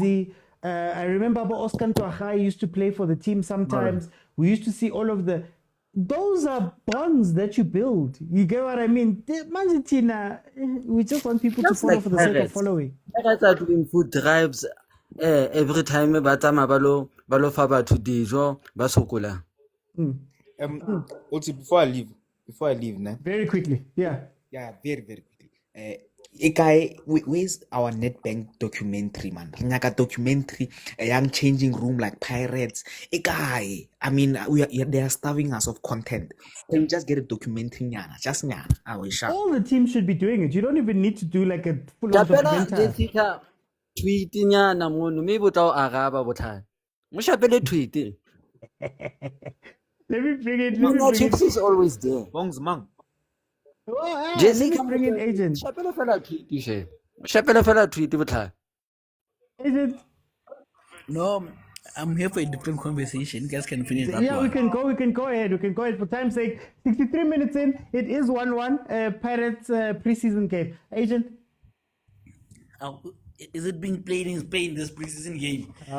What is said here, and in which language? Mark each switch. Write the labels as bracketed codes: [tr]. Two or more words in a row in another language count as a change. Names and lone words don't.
[en] I remember Oscar Ntwahai used to play for the team sometimes. We used to see all of those are bonds that you build. You get what I mean? Tina, we just want people to follow for the sake of following. Pirates are doing food drives every time [tn] balo fa batho dijo ba sokola. [en] Also, before I leave, nah, Very quickly, yeah. very quickly. Guy, where's our Nedbank documentary, man? Like documentary, a young changing room like pirates. Guy, I mean, they are starving us of content. Can we just get a documentary, nyana? Just nyana. All the teams should be doing it. You don't even need to do like a full-on Shapela documentary. [tn] Jessica tweet nyana mono mme botla o araba bothata. Mo shapele tweet. [en] Let me bring it. Chiefs is always there. [tn] Bongs mang. [en] Let me bring in Agent. [tn] Shapela fela tweet she. Shapela fela tweet bothata. [en] Agent. No, I'm here for a different conversation. You guys can finish that Yeah, one. we can go ahead. For time's sake, 63 minutes in, it is 1-1. Pirates preseason game. Agent. Is it being played in Spain, this preseason game?